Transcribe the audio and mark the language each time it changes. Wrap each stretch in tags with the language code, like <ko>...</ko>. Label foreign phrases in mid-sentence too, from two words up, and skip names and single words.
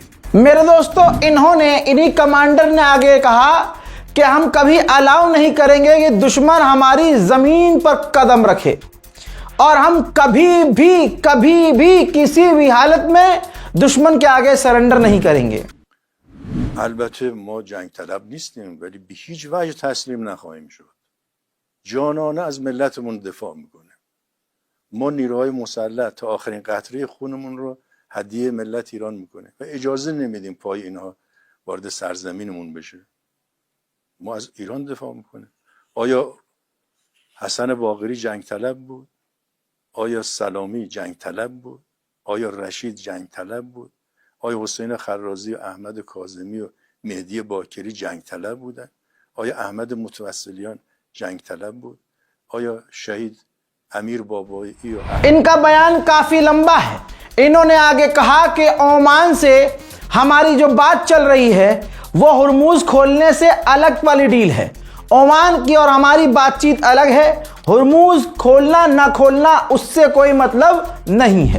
<hi>मेरे दोस्तों, इन्हीं कमांडर ने आगे कहा कि हम कभी अलाउ नहीं करेंगे कि दुश्मन हमारी जमीन पर कदम रखे और हम कभी भी किसी भी हालत में दुश्मन के आगे सरेंडर नहीं करेंगे।</hi> <fa>البته ما جنگ طلب نیستیم ولی به هیچ وجه تسلیم نخواهیم شد. جانانه از ملتمون دفاع میکنه. ما نیروهای مسلح تا آخرین قطره خونمون رو هدیه ملت ایران میکنه و اجازه نمیدیم پای اینها وارد سرزمینمون بشه. ما از ایران دفاع میکنه. آیا حسن باقری جنگ طلب بود؟ آیا سلامی جنگ طلب بود؟ آیا رشید جنگ طلب بود؟ آیا حسین خرازی و احمد کاظمی و مهدی باکری جنگ طلب بودن؟ آیا احمد متوسلیان جنگ طلب بود؟ آیا شهید امیر بابویی?</fa> <hi>इनका बयान काफी लंबा है। इन्होंने आगे कहा कि ओमान से हमारी जो बात चल रही है वो हॉर्मुज खोलने से अलग वाली डील है। ओमान की और हमारी बातचीत अलग है। हॉर्मुज खोलना ना खोलना उससे कोई मतलब नहीं है।</hi>